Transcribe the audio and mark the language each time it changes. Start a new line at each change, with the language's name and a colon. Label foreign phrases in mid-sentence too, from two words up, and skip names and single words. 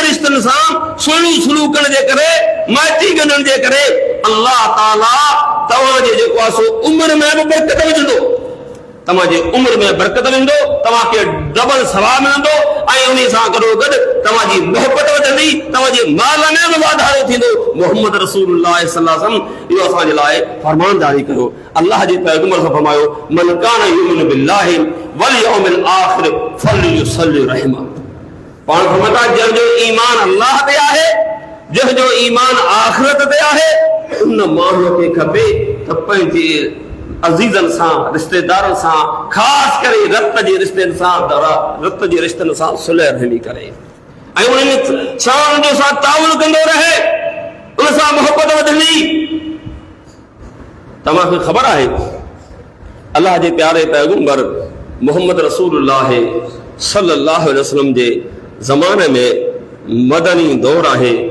Sindhi: रिश्तनि सां सुहिणी सलूकनि जे करे माइटी गंढनि जे करे अल्लाह ताला तव्हांजे जेको आहे सो उमिरि में बि बरकत विझंदो तव्हांजे उमिरि में बरकत वेंदो तव्हांखे डबल सवाब मिलंदो ऐं उन सां गॾो गॾु तव्हांजी मोहबत वधंदी तव्हांजे माल में बि वाधारो थींदो मोहम्मद रसूलुल्लाह
Arabic: صلى الله عليه وسلم
Sindhi: इहो असांजे लाइ फरमान जारी कयो अल्लाह जे पैगंबर सां फरमायो
Arabic: من كان يؤمن بالله واليوم الآخر فليصل رحمه
Sindhi: पाण फरमाता जंहिंजो ईमान अल्लाह ते आहे जंहिंजो ईमान आख़िरत ते आहे उन माण्हूअ खे खपे त पंहिंजे अज़ीज़नि सां रिश्तेदारनि सां ख़ासि करे रत जे रिश्तनि सां सुलह रहमी करे ऐं उन्हनि सां सां ताउन कंदो रहे उन सां मोहबत वधंदी तव्हांखे ख़बर आहे अल्लाह जे प्यारे पैगंबर मोहम्मद रसूलुल्लाह
Arabic: صلى الله عليه وسلم
Sindhi: जे ज़माने में मदनी दौर आहे